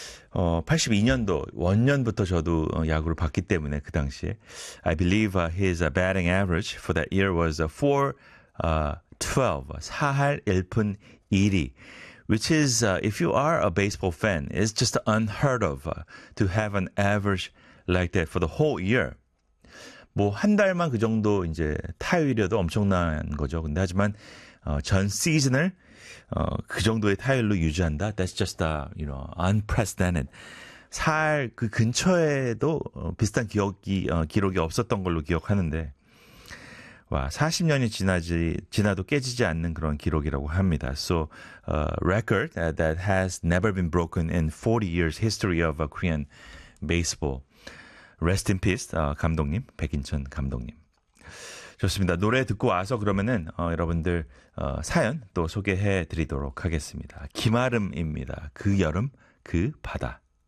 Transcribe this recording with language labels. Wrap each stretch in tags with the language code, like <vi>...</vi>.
<ko>82년도 원년부터 저도 야구를 봤기 때문에 그 당시에</ko> <en>I believe his batting average for that year was 4.12,</en> <ko>4할 1푼 1리,</ko> <en>which is if you are a baseball fan, it's just unheard of to have an average like that for the whole year.</en> <ko>뭐 한 달만 그 정도 이제 타율이어도 엄청난 거죠. 근데 하지만 전 시즌을 그 정도의 타율로 유지한다.</ko> <en>That's just a, you know, unprecedented.</en> <ko>4할 그 근처에도 비슷한 기록이 없었던 걸로 기억하는데, 와, 40년이 지나도 깨지지 않는 그런 기록이라고 합니다.</ko> <en>So, record that has never been broken in 40 years history of Korean baseball. Rest in peace,</en> <ko>감독님, 백인천 감독님. 좋습니다. 노래 듣고 와서 그러면은 여러분들 사연 또 소개해 드리도록 하겠습니다. 김아름입니다. 그 여름, 그 바다.</ko>